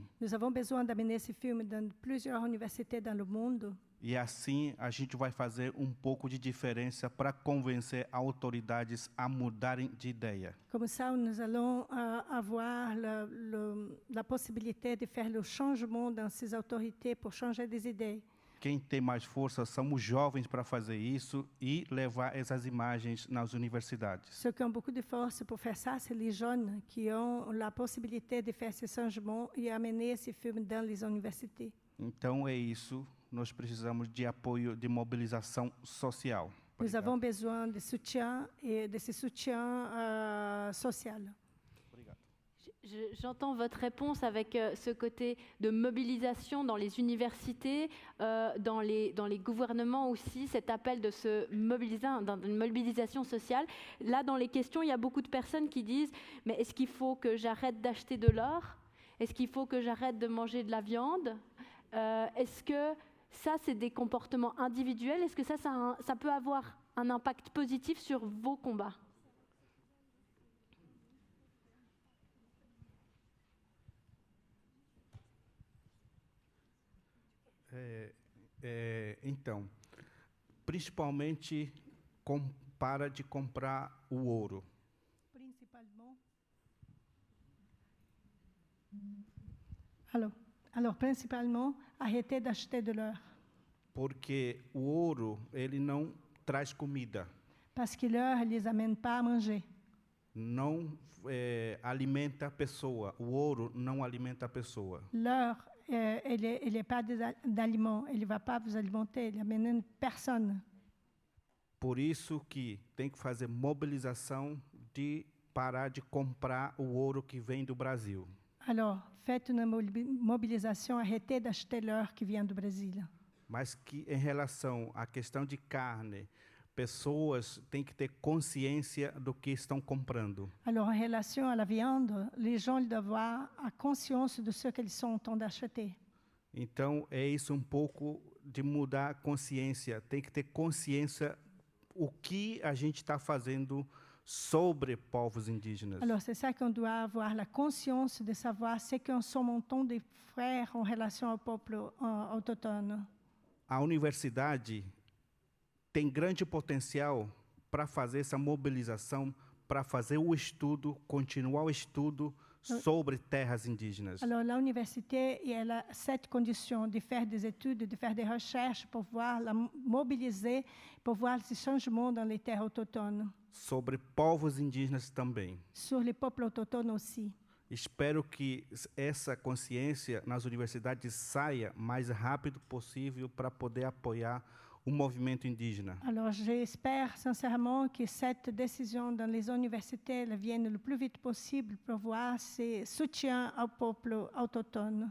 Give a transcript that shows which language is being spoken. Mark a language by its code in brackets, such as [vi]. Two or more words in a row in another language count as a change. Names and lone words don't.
[fr] Nous avons besoin d'amener ce film dans plusieurs universités dans le monde. [pt] E assim a gente vai fazer pouco de diferença para convencer autoridades a mudarem de ideia. [fr] Comme ça, nous allons avoir la possibilité de faire le changement dans ces autorités pour changer des idées. [pt] Quem tem mais força são os jovens para fazer isso e levar essas imagens nas universidades. [fr] Ceux qui ont beaucoup de force pour faire ça, c'est les jeunes qui ont la possibilité de faire ce changement et amener ces films dans les universités. [pt] Então é isso. Nós precisamos de apoio, de mobilização social. [fr] Nous avons besoin de soutien et de ce soutien social. J'entends votre réponse avec ce côté de mobilisation dans les universités, dans les gouvernements aussi, cet appel de se mobiliser, dans une mobilisation sociale. Là, dans les questions, il y a beaucoup de personnes qui disent « Mais est-ce qu'il faut que j'arrête d'acheter de l'or? Est-ce qu'il faut que j'arrête de manger de la viande? Est-ce que ça, c'est des comportements individuels? Est-ce que ça peut avoir un impact positif sur vos combats? » [pt] Então, principalmente para de comprar o ouro. [fr] Alors, principalement, arrêter d'acheter de l'or. [pt] Porque o ouro, ele não traz comida. [fr] Parce que l'or ne les amène pas à manger. [pt] não alimenta a pessoa. O ouro não alimenta a pessoa. [fr] L'or, il n'est pas d'aliment, il ne va pas vous alimenter, il n'amène personne. [pt] Por isso que tem que fazer mobilização de parar de comprar o ouro que vem do Brasil. [fr] Alors, faites une mobilisation, arrêtez d'acheter l'or qui vient du Brésil. [pt] Mas que em relação à questão de carne, pessoas têm que ter consciência do que estão comprando. [fr] Alors, en relation à la viande, les gens doivent avoir a conscience de ce qu'ils sont en train d'acheter. [pt] Então, é isso um pouco de mudar a consciência. Tem que ter consciência o que a gente está fazendo sobre povos indígenas. [fr] Alors, c'est ça qu'on doit avoir la conscience de savoir ce qu'on sommes en train de faire en relation au peuple autochtone. [pt] A universidade tem grande potencial para fazer essa mobilização, para fazer o estudo, continuar o estudo sobre terras indígenas. [fr] Alors, l'université, elle a cette condition de faire des études, de faire des recherches pour pouvoir la mobiliser, pour voir ces changements dans les terres autochtones. [pt] Sobre povos indígenas também. [fr] Sur les peuples autochtones aussi. [pt] Espero que essa consciência nas universidades saia mais rápido possível para poder apoiar o movimento indígena. [fr] Alors, j'espère sincèrement que cette décision dans les universités vienne le plus vite possible pour voir ce soutien au peuple autochtone.